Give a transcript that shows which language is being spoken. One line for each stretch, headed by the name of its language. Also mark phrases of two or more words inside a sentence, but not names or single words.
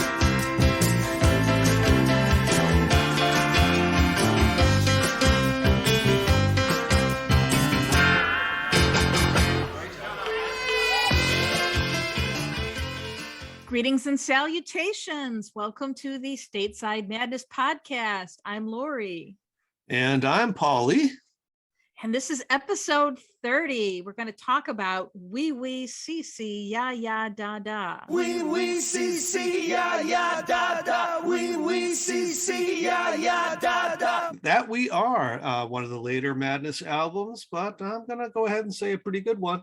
English: Greetings and salutations. Welcome to the Stateside Madness podcast. I'm Laurie. And I'm Polly. And this is episode 30. We're going to talk about Wee Wee CC Ya Ya Da Da. Wee wee CC ya ya da da. Wee wee CC ya ya da da. That we are one of the later Madness albums, but I'm going to go ahead and say a pretty good one.